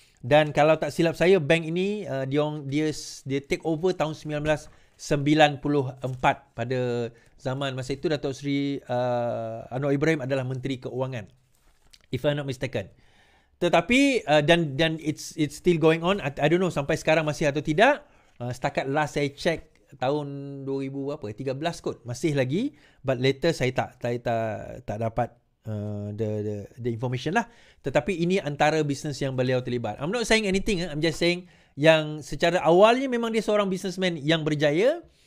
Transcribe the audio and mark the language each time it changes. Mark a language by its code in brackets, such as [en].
[ms] Dan kalau tak silap saya, bank ini dia take over tahun 1994 pada zaman masa itu Datuk Seri Anwar Ibrahim adalah Menteri Keuangan, [en] if I'm not mistaken. [ms] Tetapi dan [en] it's still going on. I don't know [ms] sampai sekarang masih atau tidak. Setakat last saya check tahun 2013 kot masih lagi, [en] but later [ms] saya tak dapat [en] the information [ms] lah. Tetapi ini antara bisnes yang beliau terlibat. [en] I'm not saying anything, I'm just saying [ms] yang secara awalnya memang dia seorang businessman yang berjaya.